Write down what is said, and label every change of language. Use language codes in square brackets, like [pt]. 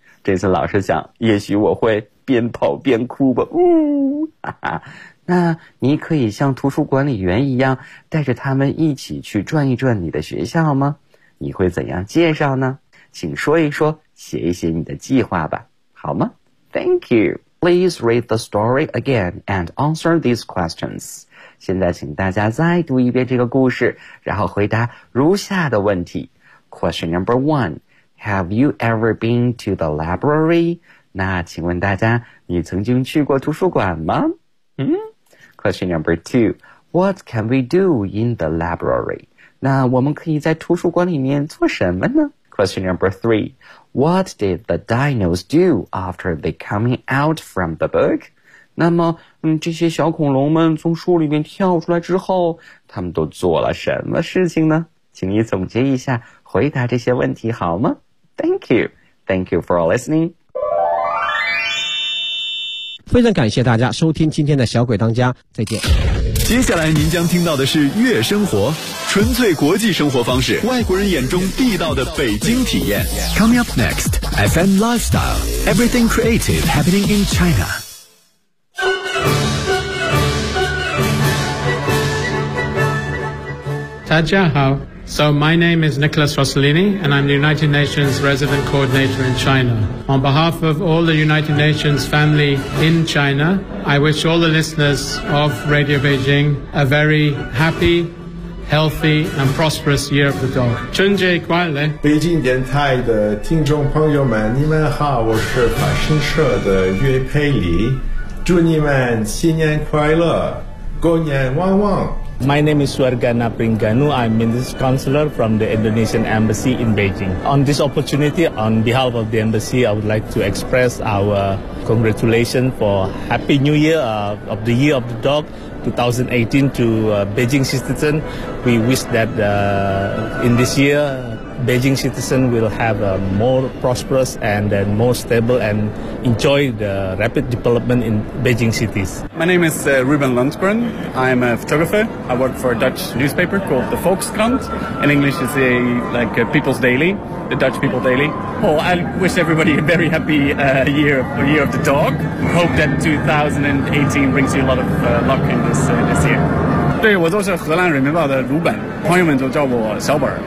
[zh] 这次老师想，也许我会边跑边哭吧。哈哈。那你可以像图书管理员一样带着他们一起去转一转你的学校吗？你会怎样介绍呢？请说一说，写一写你的计划吧，好吗？ [en] Thank you. Please read the story again and answer these questions. [zh] 现在请大家再读一遍这个故事，然后回答如下的问题。 [en] Question number one. Have you ever been to the library? [zh] 那请问大家，你曾经去过图书馆吗？ [en] Question number two, what can we do in the library? [zh] 那我们可以在图书馆里面做什么呢？ [en] Question number three, what did the dinos do after they coming out from the book? [zh] 那么这些小恐龙们从树里面跳出来之后，他们都做了什么事情呢？请你总结一下回答这些问题好吗？ [en] Thank you. Thank you for listening. [zh] 非常感谢大家收听今天的小鬼当家，再见。接下来您将听到的是月生活，纯粹国际生活方式，外国人眼中地道的北京体验。 [en] Coming up next, FM Lifestyle, Everything Creative Happening in China。 [zh] 大家好。 [en] So my name is Nicholas Rossellini, and I'm the United Nations Resident Coordinator in China. On behalf of all the United Nations family in China, I wish all the listeners of Radio Beijing a very happy, healthy, and prosperous Year of the Dog. [zh] 春节快乐！北京电台的听众朋友们，你们好，我是法新社的岳佩里，祝你们新年快乐，过年旺旺。 [en] My name is Suargana Pringanu. I'm Minister Counselor from the Indonesian Embassy in Beijing. On this opportunity, on behalf of the Embassy, I would like to express our congratulations for Happy New Year of the Year of the Dog 2018 to Beijing citizens. We wish that in this year, Beijing citizens will have a more prosperous and then more stable and enjoy the rapid development in Beijing cities. My name is Ruben Lundgren. I'm a photographer. I work for a Dutch newspaper called the Volkskrant. In English, it's a People's Daily, the Dutch People Daily. Oh, I wish everybody a very happy year of the dog. Hope that 2018 brings you a lot of luck in this year. [zh] 对，我就是荷兰人民报的鲁本，朋友们就叫我小本。